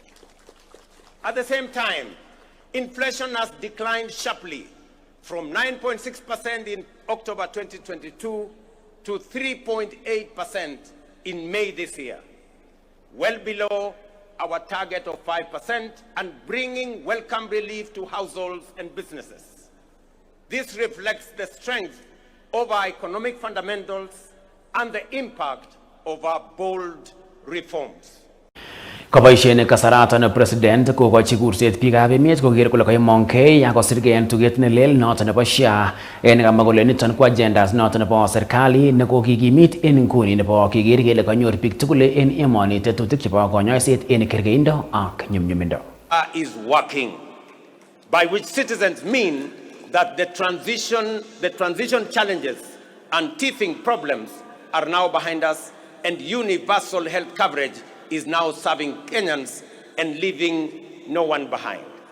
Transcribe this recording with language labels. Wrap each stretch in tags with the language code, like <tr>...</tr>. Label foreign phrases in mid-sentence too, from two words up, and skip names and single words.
<en>At the same time, inflation has declined sharply from 9.6% in October 2022 to 3.8% in May this year, well below our target of 5% and bringing welcome relief to households and businesses. This reflects the strength of our economic fundamentals and the impact of our bold reforms.</en> <kln>Kaboisien kasaratan president kokochi kurset biikab emet koker kole kaimongkei akosirgei en tuget nelel noton nebo SHA en kamwa kole niton ko agendas noton nebo serikali nekokikimit en nguni nebo keker kele kanyor biik tugul en emoni tetutik chebo konyoiset en kerkeindo ak nyumnyumindo.</kln> <en>Is working, by which citizens mean that the transition challenges and teething problems are now behind us, and universal health coverage is now serving Kenyans and leaving no one behind.</en>